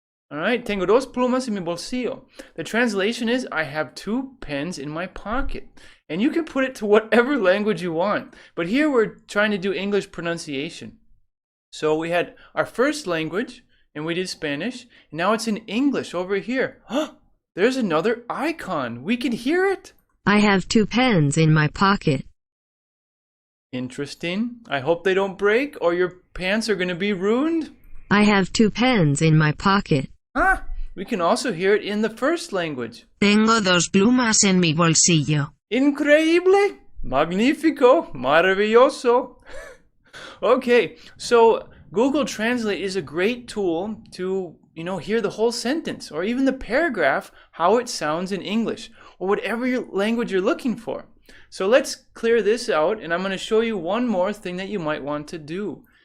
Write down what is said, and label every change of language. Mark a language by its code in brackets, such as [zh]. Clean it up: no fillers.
[en] All right, [es] tengo dos plumas en mi bolsillo. [en] The translation is, I have 2 pens in my pocket. And you can put it to whatever language you want. But here we're trying to do English pronunciation. So we had our first language, and we did Spanish. And now it's in English over here. There's another icon. We can hear it. I have 2 pens in my pocket. Interesting. I hope they don't break or your pants are going to be ruined. I have 2 pens in my pocket. We can also hear it in the first language. [es] Tengo dos plumas en mi bolsillo. Increíble, magnífico, maravilloso. [en] Okay, so Google Translate is a great tool to, hear the whole sentence or even the paragraph, how it sounds in English or whatever language you're looking for. So let's clear this out, and I'm going to show you one more thing that you might want to do.